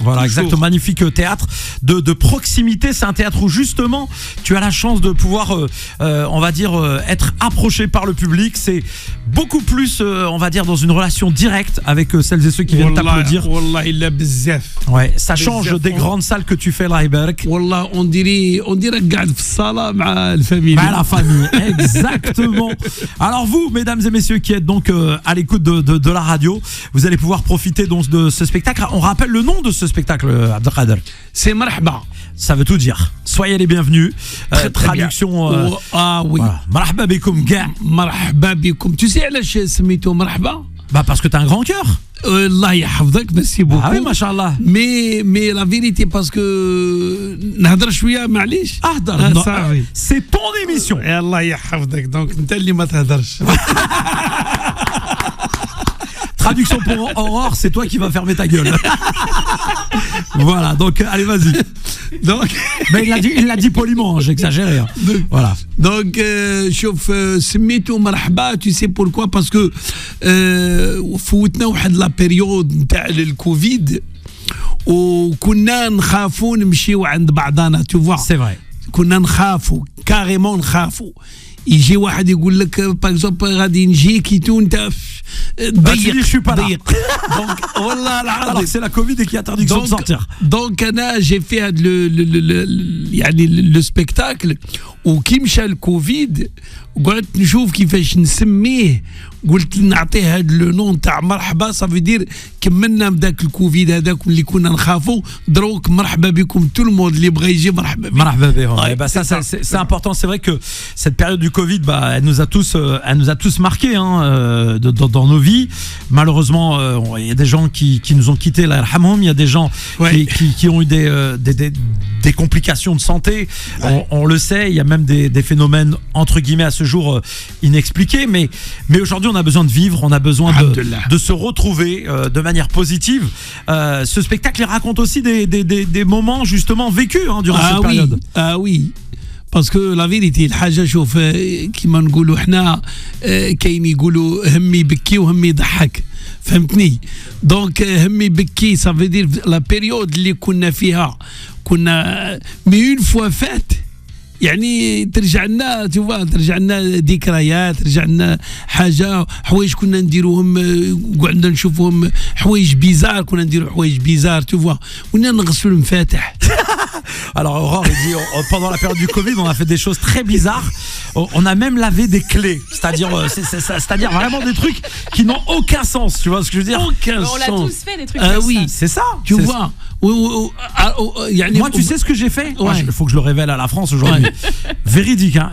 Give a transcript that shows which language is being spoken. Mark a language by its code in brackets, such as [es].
[fr] Voilà, exactement, magnifique théâtre de proximité. C'est un théâtre où justement, tu as la chance de pouvoir, on va dire, être approché par le public. C'est beaucoup plus, on va dire, dans une relation directe avec celles et ceux qui viennent t'applaudir. Wallah, il a bzaf. Ouais, ça change des grandes salles que tu fais là, Ibarak. Wallah, on dirait [ar] قاعد في الصالة مع الفاميلي. [fr] La famille, exactement. Alors vous, mesdames et messieurs qui êtes donc à l'écoute de la radio, vous allez pouvoir profiter donc de ce spectacle. On rappelle le nom de ce spectacle, Abdelkader. C'est Marhaba. Ça veut tout dire. Soyez les bienvenus. Traduction. Oui. Voilà. Marhaba bikoum ga. Marhaba bikoum. Tu sais [ar] علاش سميتو مرحبا؟ [fr] Bah parce que t'as un grand cœur. Allah يحفظك, merci beaucoup. Ah oui, machallah. Mais la vérité, parce que [ar] نهضر شوية معليش. [fr] C'est ton émission. [ar] Allah يحفظك, donc انت اللي ما تهضرش. [fr] Traduction pour Aurore, c'est toi qui vas fermer ta gueule. Voilà, donc allez, vas-y. Donc, mais il l'a dit poliment, j'exagère. Hein. Voilà. Donc, [ar] شوف سميتو مرحبا, [fr] tu sais pourquoi? Parce que [ar] فوتنا واحد لا بيريود نتاع الكوفيد وكنا نخافوا نمشيو عند بعضنا, [fr] tu vois. C'est vrai. [ar] كنا نخافوا كاريمون نخافوا. يجي واحد يقول لك باغ اكزومبل غادي نجيك وانت ضيق دونك والله العظيم. [fr] Alors c'est la Covid et qui a interdiction de sortir. [ar] Donc انا جي في هذا يعني لو سبيكتاكل وكي مشى الكوفيد قعدت نشوف كيفاش نسميه, قلت نعطيه هذا لو نون تاع مرحبا, صافي دير كملنا بداك الكوفيد هذاك اللي كنا نخافوا, دروك مرحبا بكم [fr] tout le monde [ar] اللي بغى يجي مرحبا بكم. مرحبا بهم. [fr] Bah ça c'est important, c'est vrai que cette période du Covid, bah elle nous a tous marqués, hein, dans nos vies. Malheureusement, il y a des gens qui nous ont quittés, là, il y a des gens qui ont eu des complications de santé. On le sait, il y a même des phénomènes entre guillemets à ce jour inexpliqués, mais aujourd'hui on a besoin de vivre, on a besoin de se retrouver de manière positive. Ce spectacle il raconte aussi des moments justement vécus, hein, durant cette période. Ah oui. Parce que la vérité, [ar] الحاجة شوف كيما نقولوا احنا كاين يقولوا همي بكي وهمي يضحك, فهمتني؟ دونك همي بكي [fr] ça veut dire [ar] la période اللي كنا فيها كنا مي اون فوا فات, يعني ترجع لنا ذكريات, ترجع لنا حوايج كنا نديروهم, قعدنا نشوفوهم حوايج بيزار, كنا نديروا حوايج بيزار, [fr] tu vois, [ar] كنا نغسلوا المفاتح. [fr] Alors Aurore, il dit, pendant la période du Covid, on a fait des choses très bizarres. On a même lavé des clés, c'est-à-dire vraiment des trucs qui n'ont aucun sens, tu vois ce que je veux dire? On l'a tous fait, des trucs comme ça. Oui, c'est ça. Tu vois. Moi, tu sais ce que j'ai fait? Il faut que je le révèle à la France aujourd'hui. Véridique, hein.